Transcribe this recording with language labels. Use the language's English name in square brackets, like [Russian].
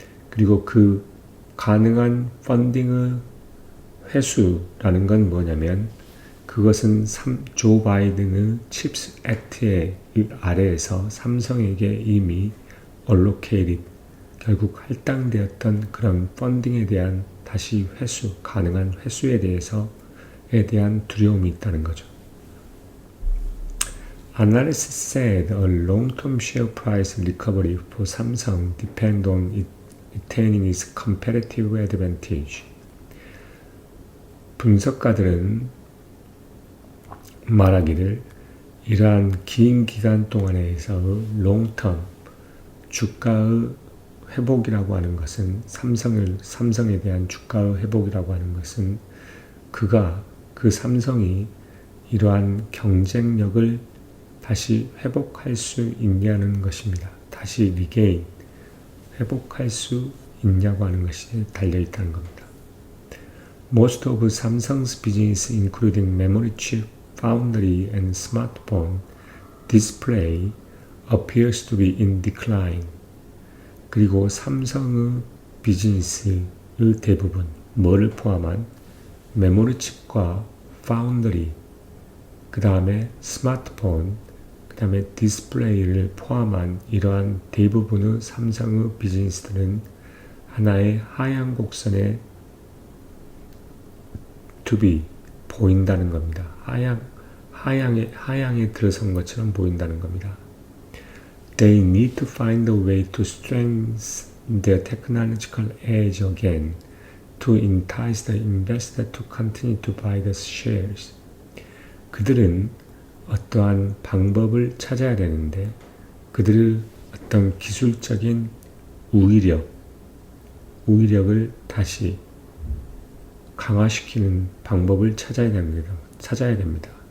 [Korean] 그리고 그 가능한 펀딩의 회수라는 건 뭐냐면 그것은 조 바이든의 칩스 액트의 아래에서 삼성에게 이미 allocated, 결국 할당되었던 그런 펀딩에 대한 다시 가능한 회수에 대한 두려움이 있다는 거죠. [English] Analysts said a long-term share price recovery for Samsung depend on retaining its competitive advantage. [Korean] 분석가들은 말하기를 이러한 긴 기간 동안에서 롱텀 주가의 회복이라고 하는 것은 삼성에 대한 주가의 회복이라고 하는 것은 그 삼성이 이러한 경쟁력을 다시 회복할 수 있냐는 것입니다. 다시 회복할 수 있냐고 하는 것이 달려있다는 겁니다. [English] Most of Samsung's business, including memory chip, foundry, and smartphone display, appears to be in decline. [Korean] 그리고 삼성의 비즈니스의 대부분, 뭐를 포함한 메모리 칩과 파운드리, 그 다음에 스마트폰, 그 다음에 디스플레이를 포함한 이러한 대부분의 삼성의 비즈니스들은 하나의 하향 곡선에 보인다는 겁니다. 하향에 들어선 것처럼 보인다는 겁니다. [English] They need to find a way to strengthen their technological edge again to entice the investor to continue to buy the shares. [Korean] 그들은 어떠한 방법을 찾아야 되는데 그들의 어떤 기술적인 우위력을 다시 강화시키는 방법을 찾아야 됩니다.